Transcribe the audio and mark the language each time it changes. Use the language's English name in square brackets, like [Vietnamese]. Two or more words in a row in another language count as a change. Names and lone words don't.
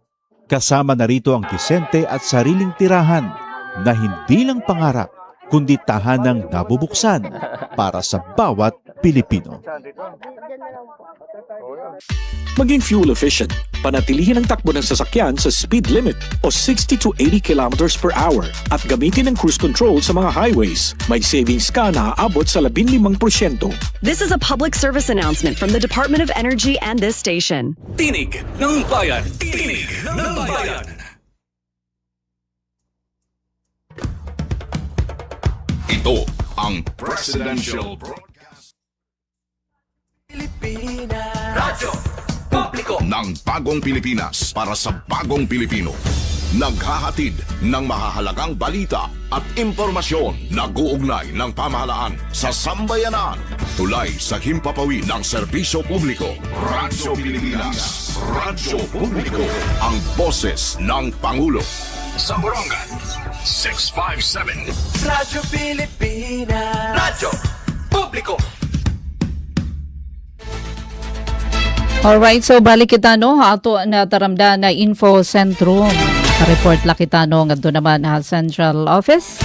[Filipino] Kasama na rito ang disente at sariling tirahan na hindi lang pangarap, kundi tahanang nabubuksan para sa bawat Pilipino. Maging [English] fuel efficient, [Filipino] panatilihin ang takbo ng sasakyan sa speed limit o [English] 60 to 80 kilometers per hour [Filipino] at gamitin ang [English] cruise control [Filipino] sa mga highways. May savings ka na aabot sa 15%. [English] This is a public service announcement from the Department of Energy and this station. [Filipino] Tinig ng Bayan! Tinig ng Bayan! Ito ang Presidential Broadcast Pilipinas! Radyo Publiko ng Bagong Pilipinas para sa Bagong Pilipino. Naghahatid ng mahahalagang balita at impormasyon na guugnay ng pamahalaan sa sambayanan. Tulay sa himpapawid ng serbisyo publiko. Radyo Pilipinas. Radyo Publiko. Ang boses ng Pangulo. Sa Borongan, 657. Radyo Pilipinas! Radyo Publiko! [Waray] Alright, so balik kita ato na taramda na [English] info sentrum. [Waray] Report la kita ngadto naman Central Office.